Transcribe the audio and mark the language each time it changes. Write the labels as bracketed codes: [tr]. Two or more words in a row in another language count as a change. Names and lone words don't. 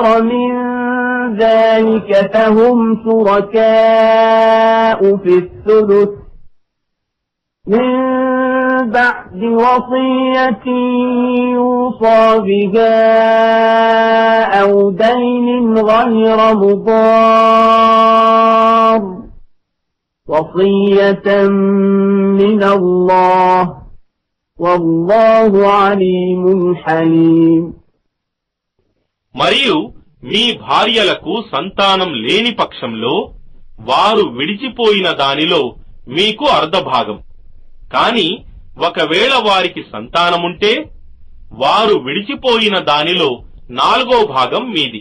[ar] من ذلك فهم شركاء في الثلث من بعد وصية يوصى بها أو دين غير مضار وصية من الله والله عليم حليم. [te] మరియు మీ భార్యలకు సంతానం లేని పక్షంలో వారు విడిచిపోయిన దానిలో మీకు అర్ధభాగం, కాని ఒకవేళ వారికి సంతానముంటే వారు విడిచిపోయిన దానిలో 4వ భాగం మీది.